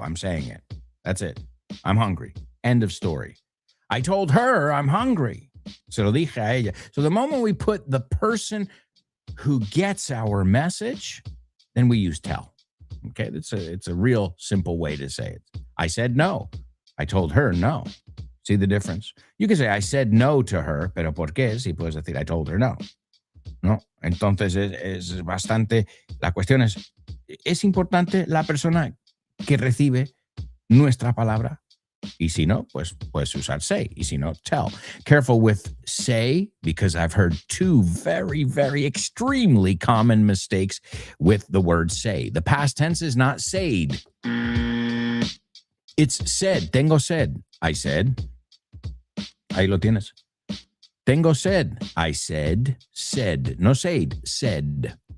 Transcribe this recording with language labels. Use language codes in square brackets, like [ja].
[en] I'm saying it. That's it. I'm hungry. End of story. I told her I'm hungry. [es] Se lo dije a ella. [en] So the moment we put the person who gets our message, then we use tell. Okay, it's a real simple way to say it. I said no. I told her no. See the difference? You can say I said no to her, [es] pero ¿por qué? Si puedes decir [en] I told her no. [es] No, entonces es bastante, la cuestión es importante la persona que recibe nuestra palabra. Y si no, pues puedes usar say. Y si no, tell. [en] Careful with say, because I've heard two very, very extremely common mistakes with the word say. The past tense is not said. It's said. [es] Tengo sed. [en] I said. [es] Ahí lo tienes. [en] Tengo sed. I said. Said. No said. Said.